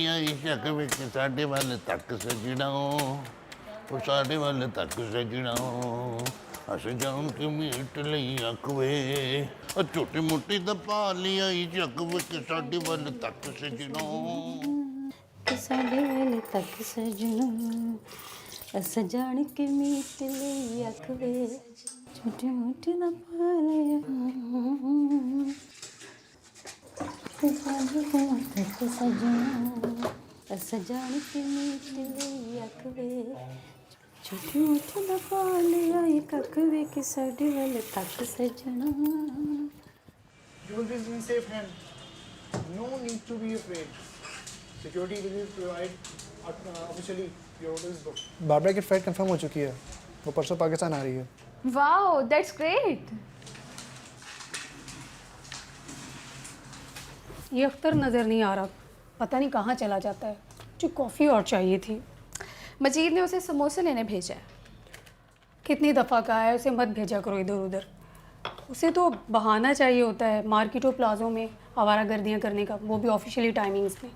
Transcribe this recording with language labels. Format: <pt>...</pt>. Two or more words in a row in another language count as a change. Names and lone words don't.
<pa>ਆਈ ਸ਼ੱਕ ਵੇ ਕਿ ਸਾਡੇ ਵੱਲ ਤੱਕ ਸਜਣਾ ਉਹ ਸਾਡੇ ਵੱਲ ਤੱਕ ਸਜਣਾ ਅਸਾਂ ਜਾਣ ਕੇ ਮੀਟ ਲਈ ਅੱਖ ਵੇ ਉਹ ਝੂਠੀ ਮੁੱਠੀ ਦਾ ਪਾਣੀ ਆਈ ਸ਼ੱਕ ਵੇ ਕਿ ਸਾਡੇ ਵੱਲ ਤੱਕ ਸਜਣਾ ਕਿ ਸਾਡੇ ਵੱਲ ਤੱਕ ਸਜਣਾ ਅਸਾਂ ਜਾਣ ਕੇ ਮੀਟ ਲਈ ਅੱਖ ਵੇ ਛੋਟੀ ਮੋਟੀ ਦਾ ਪਾਲਿਆ ਕਿ ਸਾਡੇ ਵੱਲ ਤੱਕ ਸਜਣਾ ਅਸਾਂ ਜਾਣ ਕੇ ਮੀਟ ਲਈ ਅੱਖ ਵੇ ਛੋਟੀ ਮੋਟੀ ਦਾ ਪਾਲਿਆ ਇੱਕ ਅੱਖ ਵੇ ਕਿ ਸਾਡੇ ਵੱਲ ਤੱਕ ਸਜਣਾ</pa> <en>You will be in safe hand. No need to be afraid. Security will provide officially your order is booked.</en> <ur>بابرہ کی</ur> <en>flight confirm</en> <ur>ہو چکی ہے، وہ پرسوں پاکستان آ رہی ہے.</ur> <en>Wow, that's great.</en> <ur>یہ اختر نظر نہیں آ رہا، پتا نہیں کہاں چلا جاتا ہے. مجھے کافی اور چاہیے تھی. مجید نے اسے سموسے لینے بھیجا ہے. کتنی دفعہ کہا ہے اسے مت بھیجا کرو ادھر ادھر۔ اسے تو بہانہ چاہیے ہوتا ہے مارکیٹوں پلازوں میں آوارہ گردیاں کرنے کا، وہ بھی</ur> <en>officially timings</en> <ur>में।</ur>